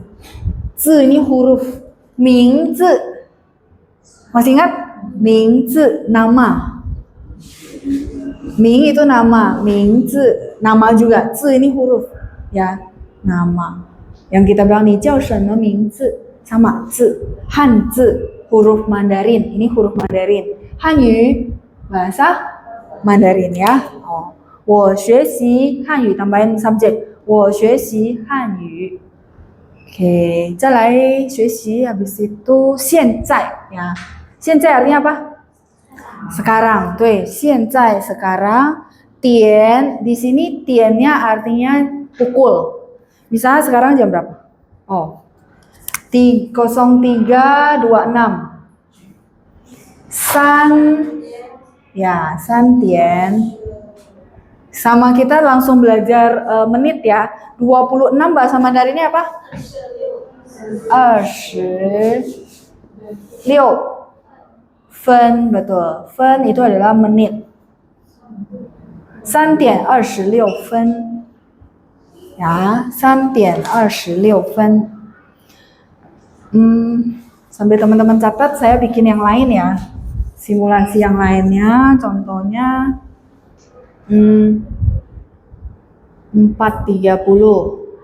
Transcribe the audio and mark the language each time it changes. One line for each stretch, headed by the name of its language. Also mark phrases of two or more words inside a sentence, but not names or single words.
Indonesian: Zi ini huruf,
Chinese: 名字.
Indonesian: Masih ingat?
Chinese: 名字,
Indonesian: nama. Ming itu nama,
Chinese: 名字,
Indonesian: nama juga. Zi ini huruf, ya, nama. Yang kita bilang nih,
Chinese: 叫什么名字?
Indonesian: Sama, Zi.
Chinese: 汉字,
Indonesian: huruf Mandarin. Ini huruf Mandarin. Hanyu, bahasa Mandarin ya.
Chinese: Oh. 我学习汉语
Indonesian: tambahin subjek.
Chinese: 我学习汉语. Oke, 再来学习
Indonesian: habis itu
Chinese: 现在 ya.
Indonesian: 现在 artinya apa? Sekarang.
Chinese: 对，现在 sekarang.
Indonesian: 点 di sini tiannya artinya pukul. Misalnya sekarang jam berapa? Oh. 03.26. San ya, 3 点. Sama kita langsung belajar menit ya. 26 bahasa Mandarinnya apa? 26 分, betul. Fen itu adalah menit.
Chinese: 3 点26分
Indonesian: ya,
Chinese: 3点26分.
Indonesian: Sambil teman-teman catat, saya bikin yang lain ya. Simulasi yang lainnya, contohnya 4.30.